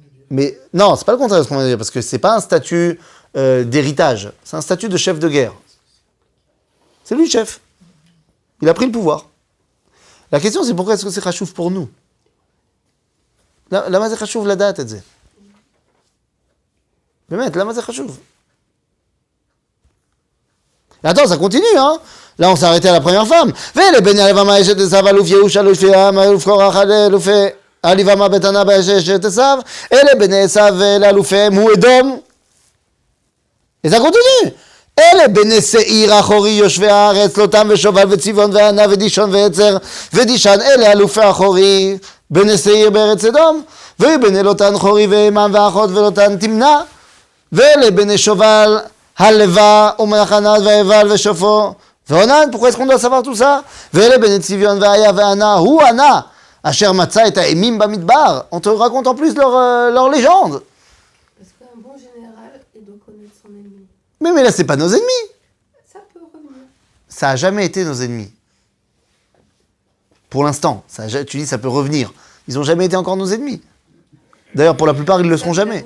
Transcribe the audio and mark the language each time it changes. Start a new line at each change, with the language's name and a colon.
French: Mais non, c'est pas le contraire de ce qu'on va dire, parce que c'est pas un statut d'héritage, c'est un statut de chef de guerre. C'est lui le chef. Il a pris le pouvoir. La question, c'est pourquoi est-ce que c'est chachouf pour nous?
Hebrew: למה זה חשוב לדעת את זה? באמת, למה זה חשוב?
French: Et attends, ça continue, hein? Là, on s'est arrêté à la première femme.
Hebrew: ואלה בני הלבמה אשת עשיו אלוף ייאוש אלוף יעם אלוף קורח אלופי הלבמה בית ענה באשת עשיו אלה בני עשיו ואלה אלופיהם הוא אדום.
French: Et ça continue.
Hebrew: אלה בני שעיר אחורי יושבי הארץ לוטם ושובל וצבעון וענה ודישון ועצר ודישן אלה אלופי אחורי בני שעיר בארץ אדום ובני לוטן חורי והימם ואחות ולוטן תמנע ואלה בני שובל הלווה ומחנת והיבל ושופו ועונן.
French: pourquoi est-ce qu'on doit savoir tout ça?
Hebrew: ואלה בני צביון והיה וענה הוא ענה אשר מצא את האימים במדבר.
French: On te raconte en plus leur légende. Parce qu'un bon général, il doit connaître son ennemi. Mais là, c'est pas nos ennemis. Ça peut revenir. Ça a jamais été nos ennemis. Pour l'instant. Tu dis ça peut revenir. Ils ont jamais été encore nos ennemis. D'ailleurs, pour la plupart, ils le seront jamais.